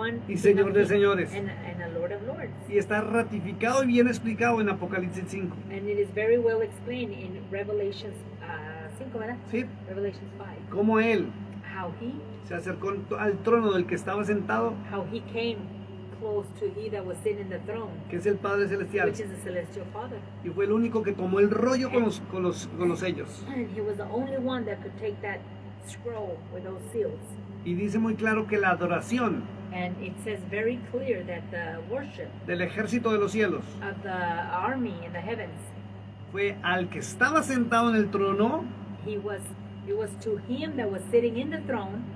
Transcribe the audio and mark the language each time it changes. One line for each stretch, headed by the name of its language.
Spanish: y Señor de señores.
English: And a Lord of Lords.
Spanish: y está ratificado y bien explicado en Apocalipsis 5.
English: And it is very well explained in Revelations 5,
Spanish: ¿verdad? ¿Sí?
English: Revelations 5.
Spanish: Como Él
English: How he
Spanish: se acercó al trono del que estaba sentado,
English: came close to he that was sitting in the throne,
Spanish: que es el Padre Celestial,
English: which is the celestial Father.
Spanish: y fue el único que tomó el rollo con los sellos.
English: And he was the only one that could take that scroll with those seals.
Spanish: Y dice muy claro que la adoración
English: And it says very clear that the worship
Spanish: del ejército de los cielos
English: of the army in the heavens,
Spanish: fue al que estaba sentado en el trono
English: it was to him that was sitting in the throne